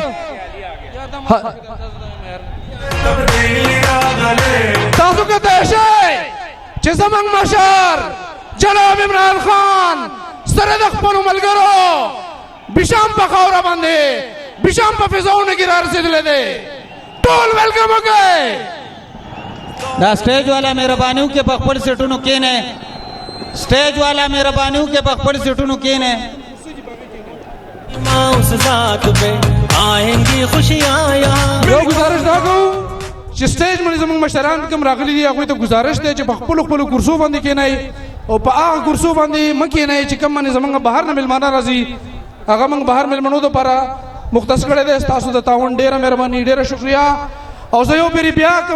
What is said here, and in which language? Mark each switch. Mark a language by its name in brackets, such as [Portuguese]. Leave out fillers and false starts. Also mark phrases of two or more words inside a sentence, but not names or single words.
[Pashto] تاسو کته شئ چې زمونږ مشر جناب عمران خان سره د خپلو ملګرو بشام په خاوره باندې بشام په فضاونو کې رارسېدلی دی ټول ویلکم وکړئ دا سټیج والا مهربانیو کې په خپل سیټونو کېنئ سټیج والا مهربانیو کې په خپل سیټونو کېنئ [Urdu] اس ساتھ پہ آئیں گی خوشیاں یہاں [Pashto] یو گزارش دا کوو چې سټیج باندې زموږ مشران کوم راغلي دي هغوی ته گزارش دی چې په خپلو خپلو کرسو باندې کېنئ او په هغه کرسو باندې مه کېنئ چې کوم باندې زموږ بهر نه مېلمانه راځي هغه موږ بهر مېلمنو دپاره مختص کړی دی ستاسو د تعاون ډېره مهرباني ډېره شکریه او زه یو پېرې بیا کوم